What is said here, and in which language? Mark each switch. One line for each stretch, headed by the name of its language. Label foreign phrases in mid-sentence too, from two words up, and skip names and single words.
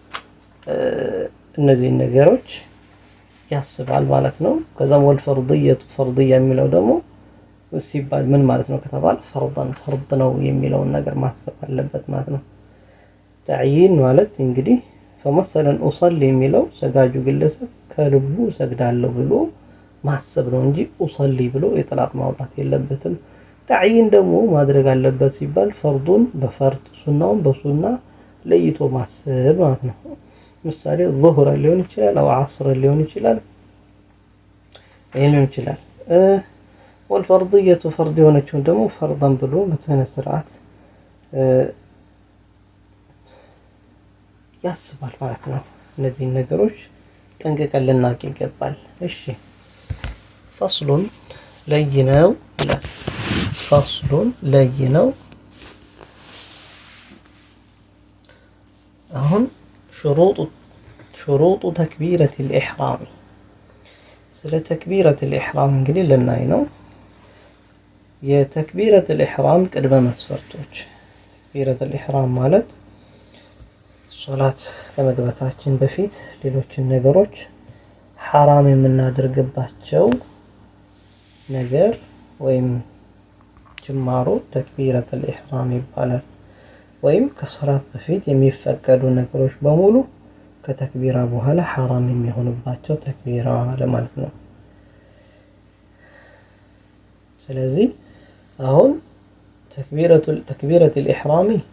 Amharic: እነዚህ ነገሮች ያስባል ማለት ነው ከዛም ፈርድያ የሚለው ደግሞ ሲባል ምን ማለት ነው ከተባለ ፈርድ ነው የሚለውን ነገር ማሰብ አለበት ማለት ነው ተዕይን ማለት እንግዲህ
Arabic: فمثلا أصلي
Amharic: የሚለው ሰጋጁ ግለሰብ ከልቡ ሰግዳለሁ ብሎ ማሰብ ነው እንጂ أصلي ብሎ ኢጥላቅ ማውጣት የለበትም። ተዕይን ደግሞ ማድረግ አለበት ሲባል ፈርዱን በፈርድ ሱናውን በሱና ለይቶ ማሰብ ማለት ነው። ምሳሌ ዙህር ሊሆን ይችላል አው ዓስር ሊሆን ይችላል ሊሆን ይችላል።
Arabic: والفرضية فرض
Amharic: የሆነችውን ደግሞ ፈርዳን ብሎ በስነ ስርዓት ያስባል ማለት ነው። እነዚህ ነገሮች ጠንቅቀን ልናውቅ ይገባል። እሺ ፈስሉን ለይነው ይላል። ፈስሉን ለይነው አሁን
Arabic: شروط تكبيرة الإحرام
Amharic: ስለ
Arabic: تكبيرة الإحرام
Amharic: እንግዲህ ልናይ ነው።
Arabic: تكبيرة الإحرام
Amharic: ቅድመ መስፈርቶች
Arabic: تكبيرة الإحرام
Amharic: ማለት ሶላት ከመግባታችን በፊት ሌሎችን ነገሮች ሐራም የምናደርግባቸው ነገር ወይም ጅማሮ
Arabic: تكبيرة الإحرام
Amharic: ይባላል። ወይም ከሶላት በፊት የሚፈቀዱ ነገሮች በሙሉ ከተክቢራ በኋላ ሐራም የሚሆኑባቸው ተክቢራ ለማለት ነው። ስለዚህ አሁን
Arabic: تكبيرة الإحرام